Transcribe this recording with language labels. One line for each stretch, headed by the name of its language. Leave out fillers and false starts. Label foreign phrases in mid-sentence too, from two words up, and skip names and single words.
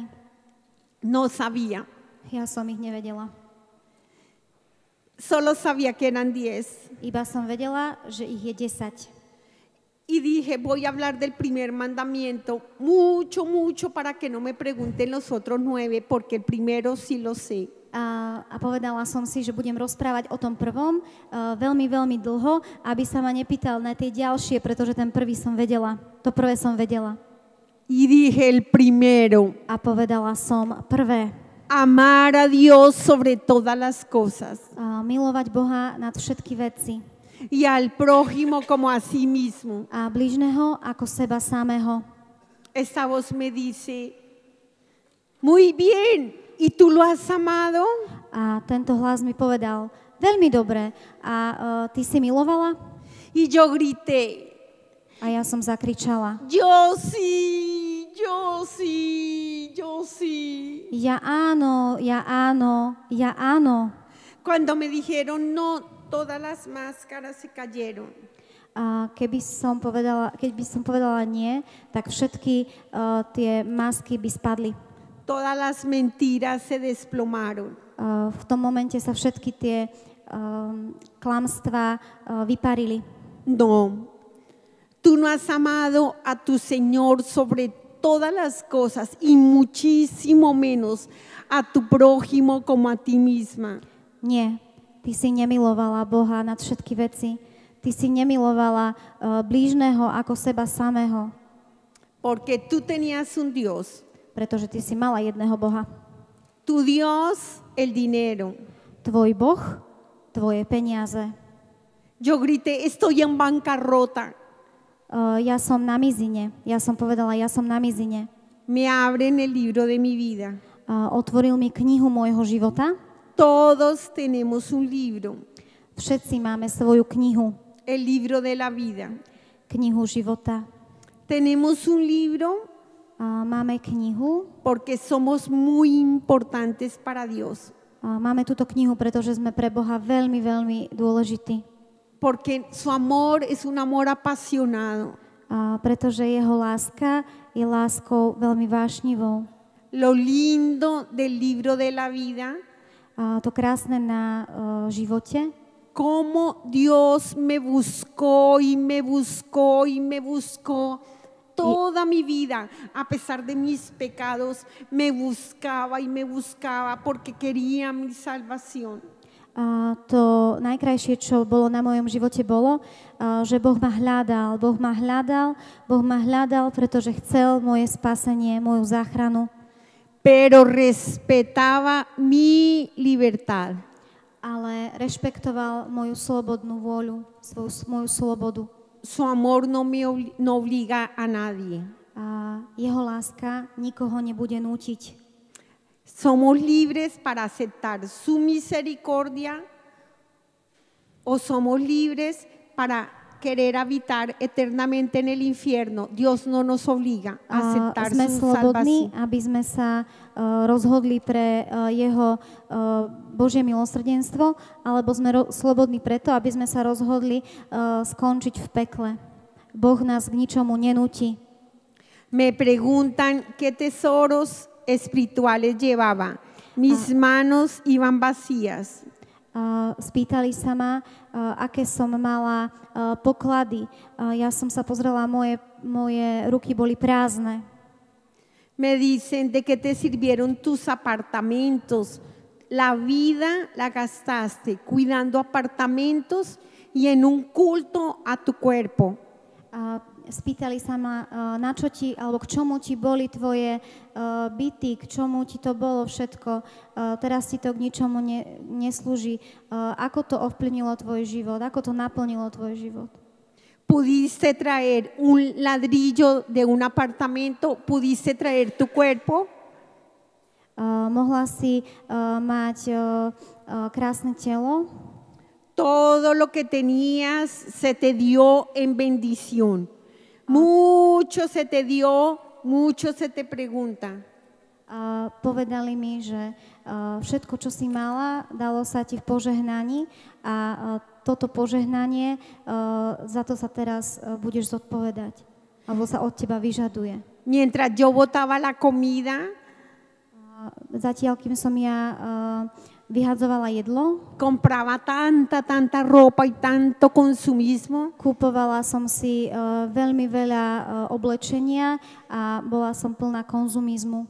Spanish: No sabía.
Slovak: Ja som ich nevedela.
Spanish: Solo sabía que eran 10.
Slovak: Iba som vedela, že ich je 10.
Spanish: Y dije, voy a hablar del primer mandamiento mucho para que no me pregunten los otros 9, porque el primero sí lo sé.
Slovak: A povedala som si, že budem rozprávať o tom prvom veľmi dlho, aby sa ma nepýtal na tie ďalšie, pretože ten prvý som vedela. To prvé som vedela.
Spanish: Y dije el primero.
Slovak: A povedala som prvé.
Spanish: Amar a Dios sobre todas las cosas.
Slovak: Milovať Boha nad všetky veci.
Spanish: Y al prójimo como a sí mismo.
Slovak: A blížneho ako seba samého.
Spanish: Esta voz me dice, muy bien, ¿y tú lo has amado?
Slovak: A tento hlas mi povedal, veľmi dobre. A ty si milovala?
Spanish: Y yo grité.
Slovak: A ja som zakričala.
Spanish: Yo sí, yo sí, yo sí.
Slovak: Ja áno, ja áno, ja áno.
Spanish: Cuando me dijeron no, todas las máscaras se cayeron.
Slovak: Keď by som povedala nie, tak všetky tie masky by spadli.
Spanish: Todas las mentiras se desplomaron.
Slovak: V tom momente sa všetky tie klamstvá vyparili.
Spanish: No, tú no has amado a tu Señor sobre todas las cosas y muchísimo menos a tu prójimo como a ti misma.
Slovak: Nie. Ty si nemilovala Boha nad všetky veci. Ty si nemilovala blížneho ako seba samého.
Spanish: Porque tú tenías un Dios.
Slovak: Pretože ty si mala jedného Boha.
Spanish: Tu Dios, el dinero.
Slovak: Tvoj Boh, tvoje peniaze.
Spanish: Yo grité, estoy en bancarrota.
Slovak: Ja som na mizine. Ja som povedala, ja som na mizine.
Spanish: Me abren el libro de mi vida.
Slovak: Otvoril mi knihu môjho života.
Spanish: Todos tenemos un libro.
Slovak: Všetci máme svoju knihu.
Spanish: El libro de la vida.
Slovak: Knihu života.
Spanish: Tenemos un libro.
Slovak: Máme knihu.
Spanish: Porque somos muy importantes para Dios.
Slovak: Máme túto knihu, pretože sme pre Boha veľmi dôležití.
Spanish: Porque su amor es un amor apasionado.
Slovak: Pretože jeho láska je láskou veľmi vášnivou.
Spanish: Lo lindo del libro de la vida.
Slovak: To krásne na živote.
Spanish: Cómo Dios me buscó y me buscó y me buscó toda mi vida, a pesar de mis pecados, me buscaba y me buscaba porque quería mi salvación.
Slovak: A to najkrajšie, čo bolo na mojom živote, bolo, že Boh ma hľadal, pretože chcel moje spasenie, moju záchranu.
Spanish: Pero respetaba mi libertad.
Slovak: Ale rešpektoval moju slobodnú vôľu, moju slobodu.
Spanish: Su amor no obliga a nadie.
Slovak: A jeho láska nikoho nebude nútiť.
Spanish: Somos libres para aceptar su misericordia o somos libres para querer habitar eternamente en el infierno. Dios no nos obliga a aceptar
Slovak: sme
Spanish: su
Slovak: slobodní,
Spanish: salvación.
Slovak: aby sme sa rozhodli pre jeho Božie milosrdenstvo, alebo sme slobodní preto, aby sme sa rozhodli skončiť v pekle. Boh nás k ničomu nenúti.
Spanish: Me preguntan qué tesoros espirituales llevaba. Mis manos iban vacías.
Slovak: Spýtali sa ma, aké som mala poklady. Ja som sa pozrela, moje ruky boli prázdne.
Spanish: Me dicen de qué te sirvieron tus apartamentos. La vida la gastaste cuidando apartamentos y en un culto a tu cuerpo.
Slovak: Spýtali sa ma, na čo ti, alebo k čomu ti boli tvoje byty, k čomu ti to bolo všetko, teraz ti to k ničomu neslúži. Ako to ovplyvnilo tvoj život, ako to naplnilo tvoj život?
Spanish: Pudiste traer un ladrillo de un apartamento, pudiste traer tu cuerpo.
Slovak: Mohla si mať krásne telo.
Spanish: Todo lo que tenías se te dio en bendición. Mucho se te dio, mucho se te pregunta.
Slovak: Povedali mi, že všetko, čo si mala, dalo sa ti v požehnaní a toto požehnanie, za to sa teraz budeš zodpovedať, alebo sa od teba vyžaduje.
Spanish: Mientras yo botaba la comida,
Slovak: zatiaľ, kým som ja vyhadzovala jedlo,
Spanish: compraba tanta ropa y tanto consumismo.
Slovak: Kúpovala som si veľmi veľa oblečenia a bola som plná konzumizmu.